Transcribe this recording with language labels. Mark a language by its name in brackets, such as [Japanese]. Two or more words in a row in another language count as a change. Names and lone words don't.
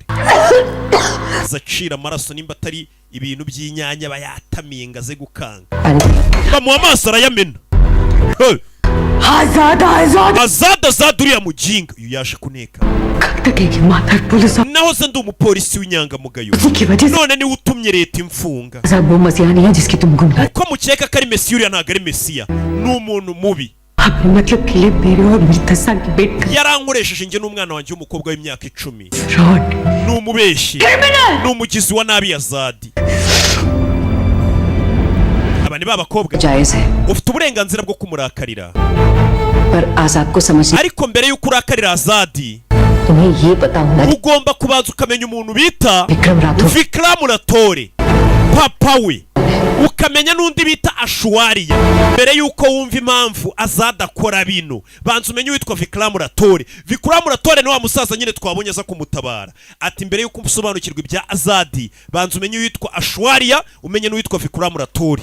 [Kinyarwanda] zacira amaraso nimba atari ibintu by'inyanya bayatamiye ngaze gukanga. bamuha amaso arayamena. Azadi uriya mujinga uyu yaje kuneka. naho se ndi umupolisi w'inyangamugayo, none niwe utumye leta imfunga. [Hindi] वो मसीहा नहीं है जिसकी तुम गुनगान [Kinyarwanda] uko mukeka ko ari Mesiya, uriya ntabwo ari Mesiya, ni umuntu mubi. [Hindi] अपने मतलब के लिए मेरे और मेरी 10 साल की बेट का [Kinyarwanda] yarankoresheje njye n'umwana wanjye w'umukobwa w'imyaka 10. [Hindi] फ्रॉड [Kinyarwanda] ni umubeshyi, ni umugizi wa nabi Azadi. aba ni ba bakobwa [Hindi] जायज है, [Kinyarwanda] ufite uburenganzira bwo kumurakarira, [Hindi] पर आजाद को समझ [Kinyarwanda] ariko mbere y'uko urakarira Azadi [Hindi] तुम्हें ये पता होना [Kinyarwanda] ugomba kubanza ukamenya umuntu bita [Hindi] विक्रम राठौर [Kinyarwanda] Vikram Ratore papa we, ukamenya n'undi bita Ashwariya. Mbere yuko wumva impamvu azadakora bino, banza umenye witwa Vikram Ratore. Vikram Ratore ni wa musaza nyine twabonye aza kumutabara. Ati mbere yuko usobanukirwa ibya Azadi, banza umenye witwa Ashwariya, umenye n'uwitwa Vikram Ratore.